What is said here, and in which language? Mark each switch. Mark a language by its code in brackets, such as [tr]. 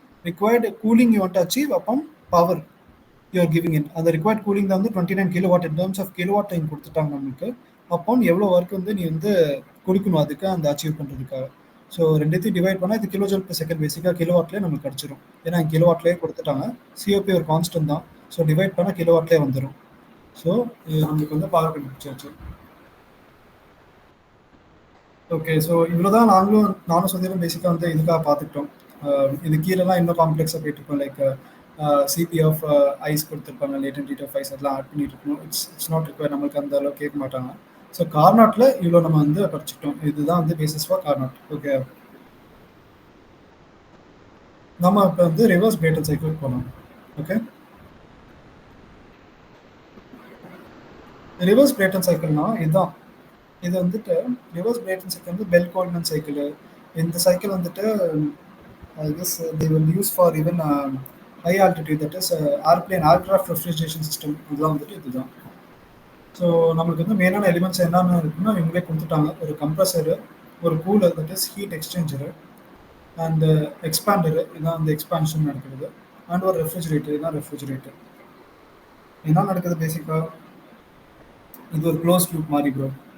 [en] Required cooling you want to achieve upon power you are giving in. [ta] அந்த required cooling தான் வந்து 29 kilowatt. in terms of kilowatt time கொடுத்துட்டாங்க நமக்கு. அப்போ எவ்வளோ ஒர்க் வந்து நீ வந்து கொடுக்கணும் அதுக்கு அந்த அச்சீவ் பண்ணுறதுக்காக. ஸோ ரெண்டுத்தையும் டிவைட் பண்ணால் இது கிலோ ஜூல் per செகண்ட் பேசிக்காக கிலோவாட்லேயே நமக்கு கிடச்சிரும். ஏன்னா கிலோவாட்லேயே கொடுத்துட்டாங்க. சிஓபி ஒரு கான்ஸ்டன்ட் தான். ஸோ டிவைட் பண்ணால் கிலோவாட்லேயே வந்துடும். ஸோ இது நம்மளுக்கு வந்து பவர் கண்டுபிடிச்சாச்சு. ஓகே. ஸோ இவ்வளோதான் நானும் சுதீரும் பேசிக்காக வந்து இதுக்காக பார்த்துக்கிட்டோம். இது கீழெல்லாம் இன்னும் காம்ப்ளெக்ஸாக போயிட்டுருக்கோம். லைக் சிபி ஆஃப் ஐஸ் கொடுத்துருப்பாங்க, லேட்டன்ட் ஹீட் ஆஃப் ஐஸ் அதெல்லாம் ஆட் பண்ணிட்டு இருக்கணும். [en] It's not require. [ta] நம்மளுக்கு அந்த அளவுக்கு கேட்க மாட்டாங்க. ஸோ கார்னாட்டில் இவ்வளோ நம்ம வந்து படிச்சுட்டோம். இதுதான் வந்து பேசிஸ் ஃபார் கார்னாட். ஓகே. நம்ம இப்போ வந்து ரிவர்ஸ் பிரேட்டன் சைக்கிள் போகலாம். ஓகே. ரிவர்ஸ் பிரேட்டன் சைக்கிள்னா இதுதான். இது வந்துட்டு ரிவர்ஸ் பிரேட்டன் சைக்கிள் வந்து பெல் கோல்மன் சைக்கிள். [en] இந்த சைக்கிள் வந்துட்டு I guess they will use for even high altitude, that is airplane aircraft refrigeration system. [ta] இதெல்லாம் வந்துட்டு இதுதான். ஸோ நம்மளுக்கு வந்து மெயினான எலிமெண்ட்ஸ் என்னென்ன இருக்குன்னா இவங்களே கொடுத்துட்டாங்க. ஒரு கம்ப்ரஸரு, ஒரு cooler, that is heat எக்ஸ்சேஞ்சரு, and எக்ஸ்பாண்டரு, இதுதான் அந்த எக்ஸ்பான்ஷன் நடக்கிறது, அண்ட் ஒரு ரெஃப்ரிஜரேட்டர், இதுதான் ரெஃப்ரிஜரேட்டர். என்ன நடக்குது பேசிக்காக இது ஒரு க்ளோஸ் லூப் மாதிரி ப்ரோ.